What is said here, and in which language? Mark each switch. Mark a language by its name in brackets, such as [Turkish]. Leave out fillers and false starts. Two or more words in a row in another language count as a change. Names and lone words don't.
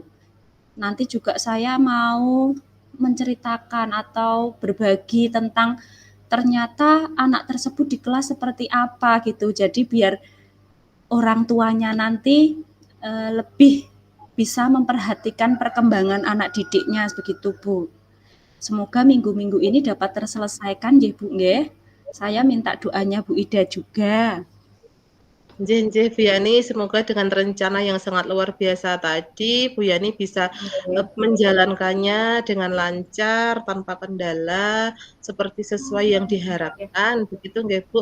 [Indonesian] Nanti juga saya mau menceritakan atau berbagi tentang ternyata anak tersebut di kelas seperti apa gitu. Jadi biar orang tuanya nanti lebih bisa memperhatikan perkembangan anak didiknya begitu, Bu. Semoga minggu-minggu ini dapat terselesaikan nggih, Bu nggih. Saya minta doanya Bu Ida juga. Nggih nggih, Bu Yani, semoga dengan rencana yang sangat luar biasa tadi, Bu Yani bisa, menjalankannya dengan lancar, tanpa kendala, seperti sesuai yang diharapkan, begitu nggih, Bu?